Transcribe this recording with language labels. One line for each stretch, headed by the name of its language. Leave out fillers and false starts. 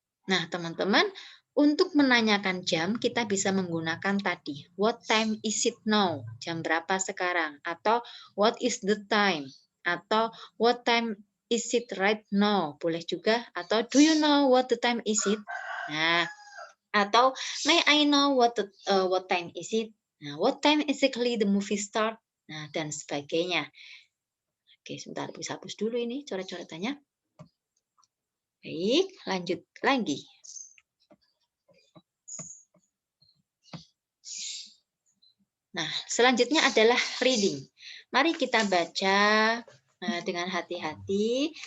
Indonesian: Nah, teman-teman, untuk menanyakan jam, kita bisa menggunakan tadi.
English: What time is it now?
Indonesian: Jam berapa sekarang? Atau
English: what is the time?
Indonesian: Atau
English: what time is it right now?
Indonesian: Boleh juga. Atau
English: do you know what the time is it?
Indonesian: Nah, atau
English: may I know what time is it? Nah, what time exactly the movie start?
Indonesian: Nah, dan sebagainya. Oke, sebentar, bisa hapus dulu ini coret-coretannya. Baik, lanjut lagi. Nah, selanjutnya adalah reading. Mari kita baca dengan hati-hati.